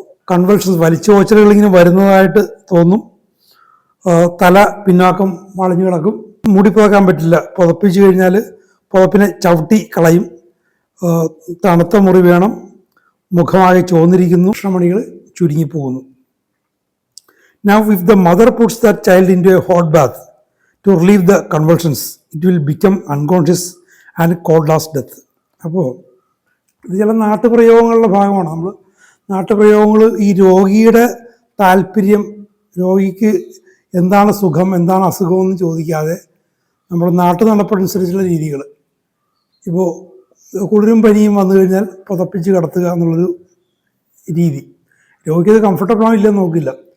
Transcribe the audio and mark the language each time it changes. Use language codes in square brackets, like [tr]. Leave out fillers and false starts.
[ml] Convulsions, വലിച്ചുപോച്ചലുകൾ ഇങ്ങനെ വരുന്നതായിട്ട് തോന്നും, തല പിന്നാക്കം വളഞ്ഞു കിടക്കും, മൂടിപ്പോക്കാൻ പറ്റില്ല, പുതപ്പിച്ച് കഴിഞ്ഞാൽ പുതപ്പിനെ ചവിട്ടി കളയും, തണുത്ത മുറി വേണം, മുഖമാകെ ചോന്നിരിക്കുന്നു, കൃഷ്ണമണികൾ ചുരുങ്ങിപ്പോകുന്നു. [en] Now if the mother puts that child into a hot bath to relieve the convulsions, it will become unconscious and cold as death. [ml] അപ്പോൾ ഇത് ചില നാട്ടുപ്രയോഗങ്ങളുടെ ഭാഗമാണ്. നമ്മൾ നാട്ടുപ്രയോഗങ്ങൾ ഈ രോഗിയുടെ താല്പര്യം, രോഗിക്ക് എന്താണ് സുഖം, എന്താണ് അസുഖമെന്ന് ചോദിക്കാതെ നമ്മൾ നാട്ടു നടപ്പനുസരിച്ചുള്ള രീതികൾ. ഇപ്പോൾ കുളിരും പനിയും വന്നു കഴിഞ്ഞാൽ പുതപ്പിച്ച് കിടത്തുക എന്നുള്ളൊരു രീതി, രോഗിക്ക് കംഫർട്ടബിളാണോ ഇല്ലെന്ന് നോക്കില്ല.